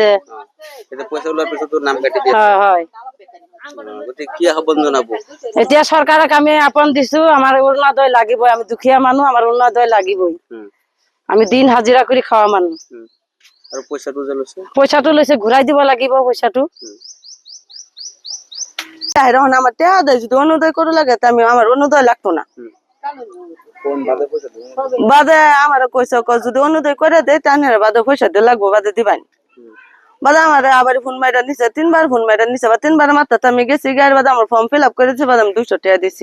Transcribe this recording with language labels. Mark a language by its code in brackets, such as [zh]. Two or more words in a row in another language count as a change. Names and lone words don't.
[as] এটা পয়সা লোৱাৰ পিছত নাম কাটি দিয়ে। হয়। কি আহ্বান জনাব? এতিয়া চৰকাৰক আমি আপন দিছো, আমাৰ অৰুণোদয় লাগিবই। আমি দুখীয়া মানুহ, আমাৰ অৰুণোদয় লাগিবই। আমি দিন হাজিৰা কৰি খাওয়া মানুহ। আৰু পইচাটো যে লৈছে? পইচাটো লৈছে, ঘূৰাই দিব লাগিব পইচাটো। [bn] আমার টেহা দেয়, যদি অরুণোদয় করে লাগে আমি আমার অরুণোদয় লাগতো না। বাদে আমার কইছে যদি অরুণোদয় করে দেয় তাহলে বাদে পয়সা দিয়ে লাগবো, বাদে দিবানি। বাদে আমার আবার ফোন মাইরা নিছে, 3বার ফোন মাইরা নিছে, বা 3বার মাত্রাতে আমি গেছি গাড়ি, বাদে আমার [en] form fill up [bn] করেছি, বাদে আমি 200 টাকা দিছি।